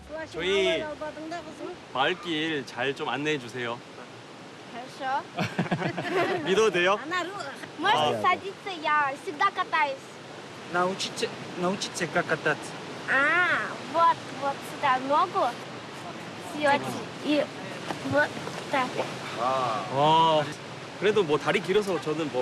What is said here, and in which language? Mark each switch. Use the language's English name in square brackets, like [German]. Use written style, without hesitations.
[Korean] 저희 마을길 잘 좀 안내해 주세요. [Russian] Хорошо. [Korean] 믿어도 돼요? [Russian] Можете садиться, я всегда катаюсь. научиться как кататься. Вот сюда ногу съете и вот так. [Korean] 와, 그래도 뭐 다리 길어서 저는 뭐